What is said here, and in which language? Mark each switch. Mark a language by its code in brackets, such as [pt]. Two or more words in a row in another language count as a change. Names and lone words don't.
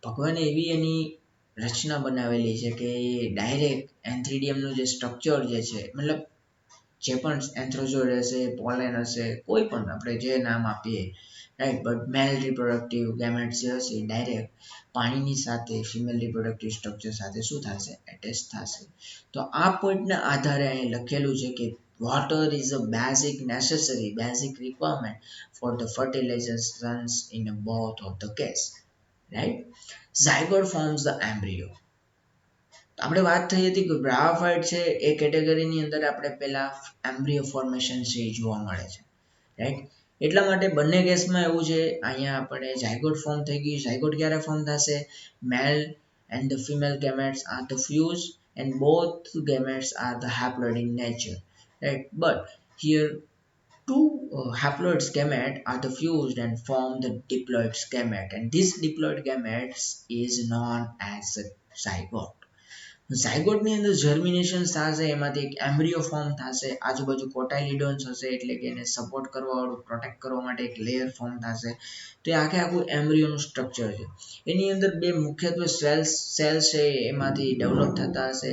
[gu] ભગવાને એવી એની રચના બનાવેલી છે કે ડાયરેક્ટ એન્થ્રીડિયમનું જે સ્ટ્રક્ચર જે છે મતલબ જે પણ એન્થ્રોઝોઇડ હશે પોલેન હશે કોઈ પણ આપણે જે નામ આપીએ [en] right but male reproductive gametes [gu] જે હશે ડાયરેક્ટ પાણીની સાથે [en] female reproductive structure [gu] સાથે શું થશે એટેચ થશે. તો આ પોઈન્ટના આધારે અહીં લખેલું છે કે [en] water is a basic requirement for the fertilizations in both of the case, right? Zygote forms the embryo. [gu] આપણે વાત થઈ હતી કે બ્રાયોફાઇટ છે એ કેટેગરીની અંદર આપણે પેલા [en] embryo formation [gu] છે એ જોવા મળે છે રાઈટ. એટલા માટે બંને કેસમાં એવું છે અહીંયા આપણે [en] zygote form [gu] થઈ ગયું. ઝાયગોટ ક્યારે ફોર્મ થશે? [en] male and the female gametes are the fused and both gametes are the haploid in nature, right? But here two haploid gamete are the fused and form the diploid gamete, and this diploid gametes is known as a zygote. [gu] ઝાયગોટની અંદર જર્મિનેશન થશે, એમાંથી એક [en] embryo form [gu] થશે, આજુબાજુ કોટાઇલિડોન્સ હશે એટલે કે એને સપોર્ટ કરવા વાળું પ્રોટેક્ટ કરવા માટે એક [en] layer form [gu] થશે. તો એ આખે આખું એમ્બ્રિયોનું સ્ટ્રક્ચર છે. એની અંદર બે મુખ્યત્વે સેલ્સ છે એમાંથી ડેવલપ થતા હશે.